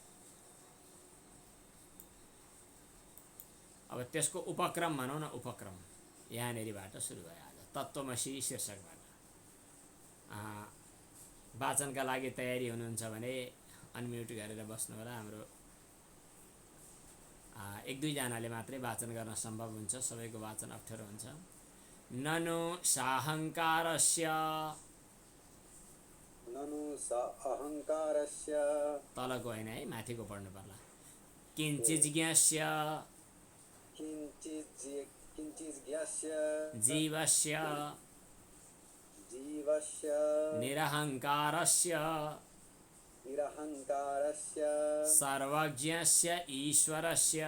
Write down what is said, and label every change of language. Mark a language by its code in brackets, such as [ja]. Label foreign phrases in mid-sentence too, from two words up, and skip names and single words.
[ne] अब त्यसको उपक्रम भनौँ न, उपक्रम यहाँनिरबाट सुरु भयो आज तत्त्वमसि शीर्षकबाट। वाचनका लागि तयारी हुनुहुन्छ भने अनम्युट गरेर बस्नु होला। हाम्रो एक दुईजनाले मात्रै वाचन गर्न सम्भव हुन्छ, सबैको वाचन अप्ठ्यारो हुन्छ। [sa] ननु साहंकारस्य ननु स अहङ्कारस्य [ne] तलको होइन है, माथिको पढ्नु पर्ला। [sa] किञ्चिज्ञस्य किञ्चिज्ञस्य जीवस्य जीवस्य निरहङ्कारस्य निरहङ्कारस्य सर्वज्ञस्य ईश्वरस्य